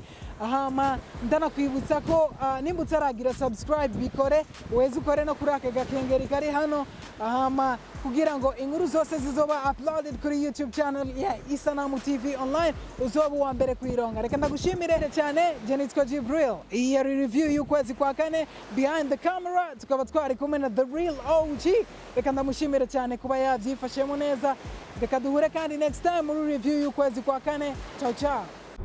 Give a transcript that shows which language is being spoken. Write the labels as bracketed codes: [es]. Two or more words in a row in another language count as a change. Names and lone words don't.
[rn] Ahama ndanakwibutsa ko nimba utaragira subscribe bikore weze ukore no kuri aka gakengeri kari hano ahama kugira ngo inkuru zose zizoba uploaded kuri YouTube channel ya Isanamu TV online uzoba uwa mbere kwironga. Reka ndagushimire cyane, je nitwa Jibril. Iyi review y'ukwezi kwa kane, [en] behind the camera [rn] tukaba twari kumwe na The Real OG. Reka ndamushimire cyane kuba yabyifashemo neza. Reka duhure kandi [en] next time [rn] muri review y'ukwezi kwa kane. [it] Ciao ciao.